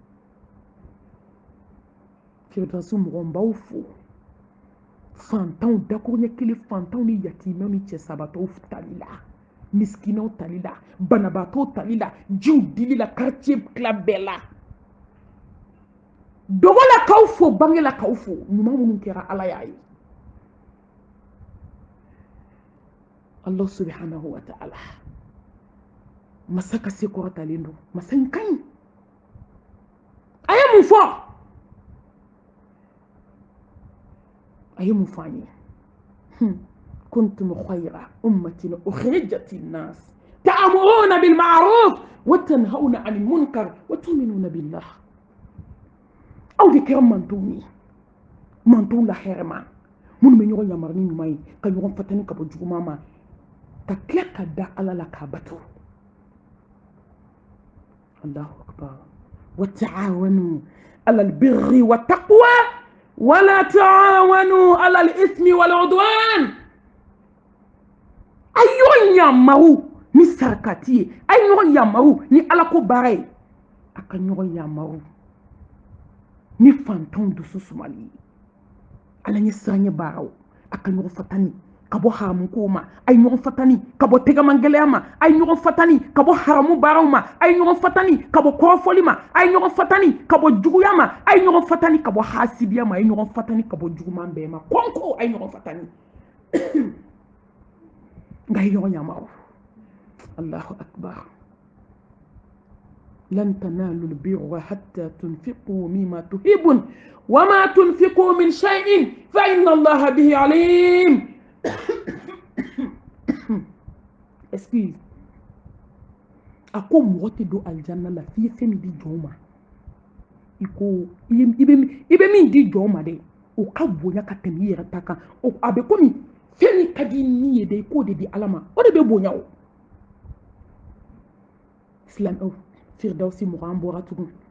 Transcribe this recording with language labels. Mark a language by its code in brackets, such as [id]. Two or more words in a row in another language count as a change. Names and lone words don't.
[bm] firdausi mɔgɔw n b'aw fo fantanw dakuruɲɛ kelen fantanw ni yatimɛw ni cɛsabatɔw tali la miskinaw tali la banabaatɔw tali la jiw dili la quartier tila bɛɛ la dɔgɔlakaw fo bangelakaw fo ɲuman minnu kɛra ala y'a ye [ar] الله سبحانه وتعالى [bm] masa ka se kɔrɔtalen don masa in ka ɲi a ye mun fɔ a ye mun fɔ an ye [ar] كنتم خير أمة أخرجت للناس تأمرون بالمعروف وتنهون عن المنكر وتؤمنون بالله [bm] aw de kɛra mantonw ye mantonw la hɛrɛma minnu bɛ ɲɔgɔn yamaruya ni ɲuman ye ka ɲɔgɔn fatani ka bɔ juguman ma ka tila ka da ala la k'a bato [ar] الله أكبر وتعاونوا على البر والتقوى ولا تعاونوا على الإثم والعدوان [bm] ayo yamaru ni sarakati ye ay ɲɔgɔn yamaru ni ala ko baara ye a ka ɲɔgɔn yamaru ni fantanw dusu sumali ala ɲɛ siran ɲɛ baaraw a ka ɲɔgɔn fatani kabo haramu ko ma ay ɲɔgɔn fatani kabo tegamangɛlɛya ma ay ɲɔgɔn fatani kabo haramu baaraw ma ay ɲɔgɔn fatani kabo kɔrɔfɔli ma ay ɲɔgɔn fatani kabo juguya ma ay ɲɔgɔn fatani kabo hasidiya ma ay ɲɔgɔn fatani kabo juguman bɛɛ ma kɔnko ay ɲɔgɔn fatani nka ay ɲɔgɔn yamaru [ar] الله أكبر لن تنالوا البر حتى تنفقوا مما تحبون وما تنفقوا من شيء فإن الله به عليم. [bm] Excuse. A ko mɔgɔ tɛ don aljanna la f'i ye fɛn min di jɔn ma i bɛ min di jɔn ma dɛ o ka bonya ka tɛmɛ i yɛrɛ ta kan a bɛ komi fɛn min ka di ni ye dɛ i k'o de di ala ma o de bɛ bonya o silamɛw firidawusi mɔgɔ an bɔra tugun